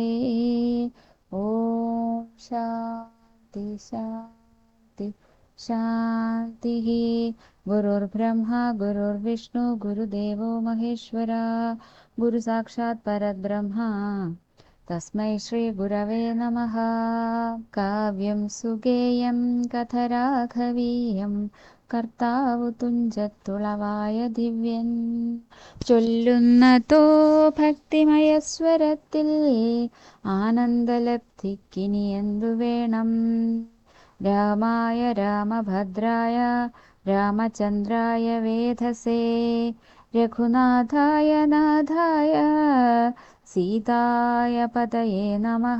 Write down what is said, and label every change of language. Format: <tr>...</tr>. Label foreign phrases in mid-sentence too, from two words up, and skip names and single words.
<sa>ॐ शान्ति शान्ति शान्तिः। गुरुर्ब्रह्मा गुरुर्विष्णु गुरुदेवो महेश्वरा गुरुसाक्षात् परब्रह्मा तस्मै श्रीगुरवे नमः। काव्यं सुगेयं कथराघवीयं</sa> <ml>കർത്താവു തുഞ്ചത്തുളവായ ദിവ്യൻ ചൊല്ലുന്നതോ ഭക്തിമയസ്വരത്തിൽ ആനന്ദലബ്ധിക്കിനി എന്തു വേണം.</ml> <sa>രാമായ രാമഭദ്രായ രാമചന്ദ്രായ വേധസേ രഘുനാഥായ നാഥായ സീതായ പതയേ നമഃ.</sa>